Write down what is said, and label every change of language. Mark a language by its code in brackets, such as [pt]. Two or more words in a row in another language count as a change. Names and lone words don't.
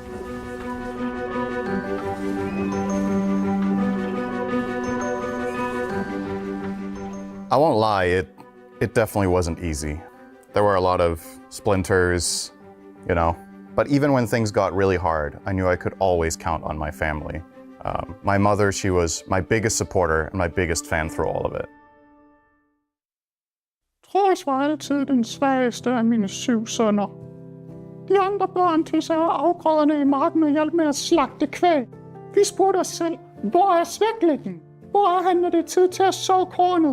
[en] I won't lie, it definitely wasn't easy. There were a lot of splinters, but even when things got really hard, I knew I could always count on my family. My mother, she was my biggest supporter and my biggest fan through all of it. [da] Troels var altid den svageste af mine 7 sønner. De andre børn tilsager afgrøderne i marken og hjalp med at slagte kvæg. Vi spurgte os selv, hvor er svæklæggen? Hvor er han, når det er tid til at så kornet?